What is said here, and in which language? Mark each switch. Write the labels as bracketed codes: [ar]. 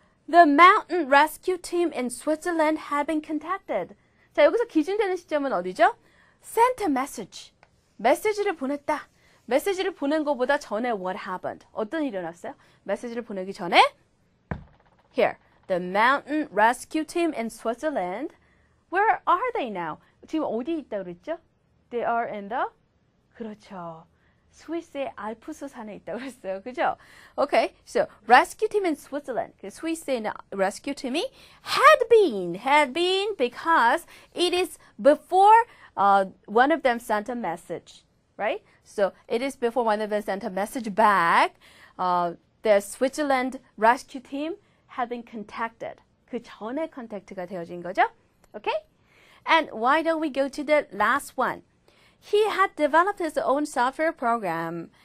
[en] The mountain rescue team in Switzerland have been contacted. [ko] 자, 여기서 기준되는 시점은 어디죠? [en] Sent a message. [ko] 메시지를 보냈다. 메시지를 보낸 것보다 전에 [en] what happened? [ko] 어떤 일이 일어났어요? 메시지를 보내기 전에 [en] Here, the mountain rescue team in Switzerland. Where are they now? [ko] 지금 어디 있다고 그랬죠? [en] They are in the [ko] 그렇죠. 스위스의 알프스 산에 있다고 그랬어요. 그죠? [en] Okay, so rescue team in Switzerland. [ko] 그 스위스에 있는 [en] rescue team이 had been because it is before one of them sent a message, right? So it is before one of them sent a message back. The Switzerland rescue team had been contacted. [ko] 그 전에 contact가 되어진 거죠. [en] Okay? And why don't we go to the last one? He had developed his own software program.